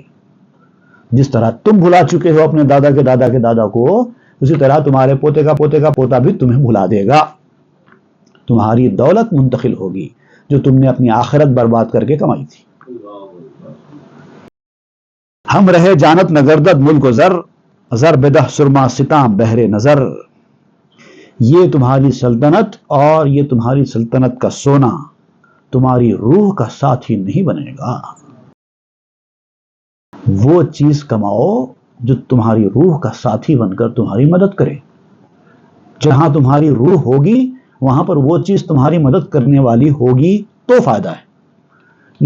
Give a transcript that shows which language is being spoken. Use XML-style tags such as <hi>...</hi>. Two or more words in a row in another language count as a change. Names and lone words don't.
<ur>جس طرح تم بھلا چکے ہو اپنے دادا کے دادا کے دادا کو، اسی طرح تمہارے پوتے کا پوتے کا پوتا بھی تمہیں بھلا دے گا۔ تمہاری دولت منتقل ہوگی جو تم نے اپنی آخرت برباد کر کے کمائی تھی۔</ur> <fa>ہم رہے جانت نگردد ملک و زر بدہ سرما ستاں بہرے نظر۔</fa> <ur>یہ تمہاری سلطنت اور یہ تمہاری سلطنت کا سونا تمہاری روح کا ساتھی نہیں بنے گا۔ وہ چیز کماؤ جو تمہاری روح کا ساتھی بن کر تمہاری مدد کرے۔ جہاں تمہاری روح ہوگی وہاں پر وہ چیز تمہاری مدد کرنے والی ہوگی تو فائدہ ہے۔</ur>